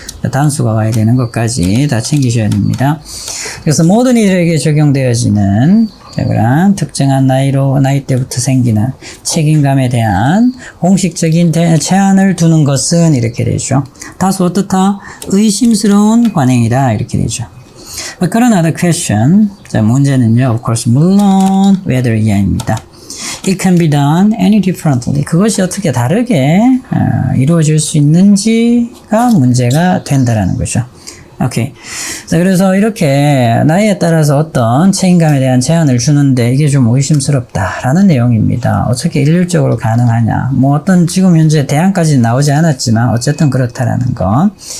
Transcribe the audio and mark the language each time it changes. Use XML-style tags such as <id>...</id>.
<ko>단수가 와야 되는 것까지 다 챙기셔야 됩니다. 그래서 모든 이들에게 적용되어지는, 자, 그런 특정한 나이 때부터 생기는 책임감에 대한 공식적인 제한을 두는 것은 이렇게 되죠. 다소 어떻다? 의심스러운 관행이다. 이렇게 되죠. 그러나</ko> <en>the question,</en> <ko>자, 문제는요,</ko> <en>of course,</en> <ko>물론 whether 이하입니다.</ko> <en>It can be done any differently.</en> <ko>그것이 어떻게 다르게 이루어질 수 있는지가 문제가 된다라는 거죠. 오케이. 자, 그래서 이렇게 나이에 따라서 어떤 책임감에 대한 제한을 주는데 이게 좀 의심스럽다라는 내용입니다. 어떻게 일률적으로 가능하냐. 뭐 어떤 지금 현재 대안까지는 나오지 않았지만 어쨌든 그렇다라는 거.</ko>